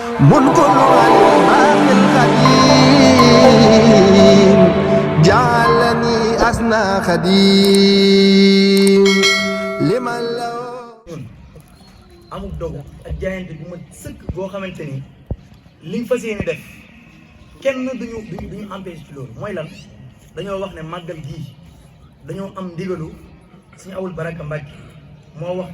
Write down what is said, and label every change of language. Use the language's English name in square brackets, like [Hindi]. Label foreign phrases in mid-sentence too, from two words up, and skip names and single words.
[Arabic] ملك الباقي القديم جعلني أسنى خديم لمن له [Wolof] amul dogu ak jaayante bu ma sëkk boo xamante ni liñ fas yéene def kenn duñu empêché ci loolu mooy lan dañoo wax ne màggal gii dañoo am ndigalu suñu Abul Baraka Mbàkke moo wax